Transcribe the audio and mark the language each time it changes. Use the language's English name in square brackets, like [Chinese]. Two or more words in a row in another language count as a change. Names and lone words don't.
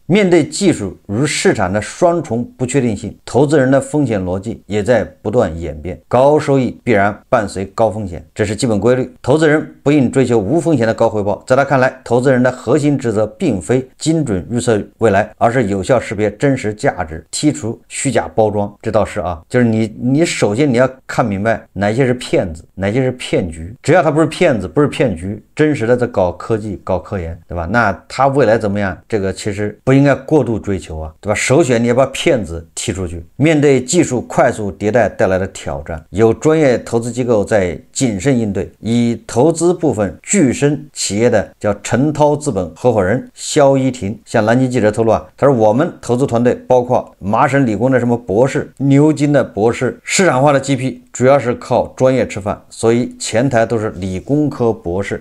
[Chinese] 面對技術與市場的雙重不確定性，投資人的風險邏輯也在不斷演變。高收益必然伴隨高風險，這是基本規律。投資人不應追求無風險的高回報。在他看來，投資人的核心職責並非精準預測未來，而是有效識別真實價值，剔除虛假包裝。這倒是啊，就是你首先你要看明白哪些是騙子，哪些是騙局。只要他不是騙子，不是騙局，真實的在搞科技、搞科研，对吧？那他未來怎麼樣？這個其實不應該過度追求啊，對吧？首選你要把騙子踢出去。面對技術快速迭代帶来的挑戰，有專業投資機構在謹慎應對。以投資部分巨升企業的叫陳濤資本合夥人肖一婷向南京記者透露啊，他說我們投資團隊包括麻省理工的什麼博士、牛津的博士，市場化的 GP 主要是靠專業吃飯，所以前台都是理工科博士。